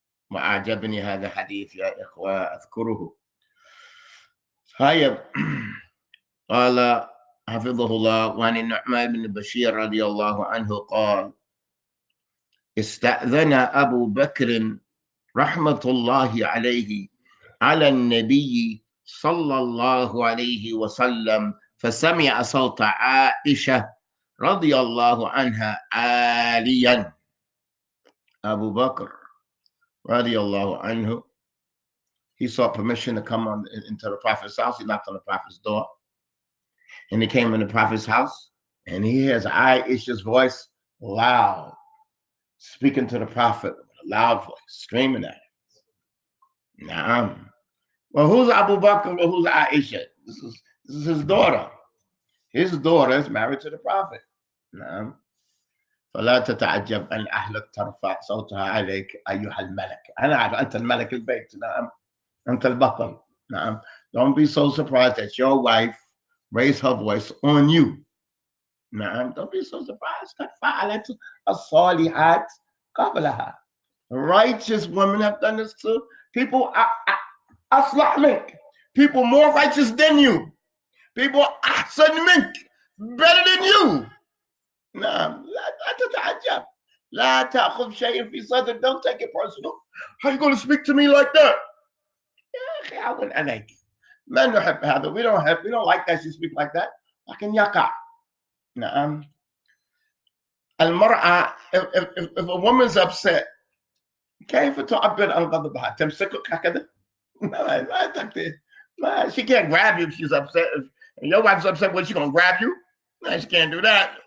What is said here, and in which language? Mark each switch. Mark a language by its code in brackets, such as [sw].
[ar] وأعجبني هذا الحديث يا إخوة أذكره. طيب قال حفظه الله وعن النعمان بن بشير رضي الله عنه قال استأذن أبو بكر رحمة الله عليه على النبي صلى الله عليه وسلم فسمع صوت عائشة رضي الله عنها عاليا. [en] Abu Bakr radiallahu anhu, he sought permission to come into the Prophet's house. He knocked on the Prophet's door, and he came in the Prophet's house, and he hears Aisha's voice loud, speaking to the Prophet with a loud voice, screaming at him. Naam. Well, who's Abu Bakr? Well, who's Aisha? This is his daughter. His daughter is married to the Prophet. [ar] Naam. فلا تتعجب أن أهلك ترفع صوتها عليك أيها الملك. أنا أعرف أنت الملك البيت. نعم. أنت البطل. نعم. [en] Don't be so surprised that your wife raised her voice on you. [ar] نعم. [en] Don't be so surprised. [ar] قد فعلت الصالحات قبلها. [en] Righteous women have done this too. [ar] People أصلح منك. [en] People more righteous than you. [ar] People أحسن منك. [en] Better than you. نعم. [ar] لا تتعجب. لا تأخذ شيء في صدرك. [en] Don't take it personal. How are you going to speak to me like that? [ar] يا أخي عون عليك. ما نحب هذا. [en] We don't like that you speak like that. [ar] لكن يقع. نعم. المرأة, [en] if a woman's upset, [ar] كيف تعبر عن غضبها؟ تمسكك هكذا؟ ما تقدر. [en] She can't grab you if she's upset. If your wife's upset, what, she gonna grab you? No, she can't do that.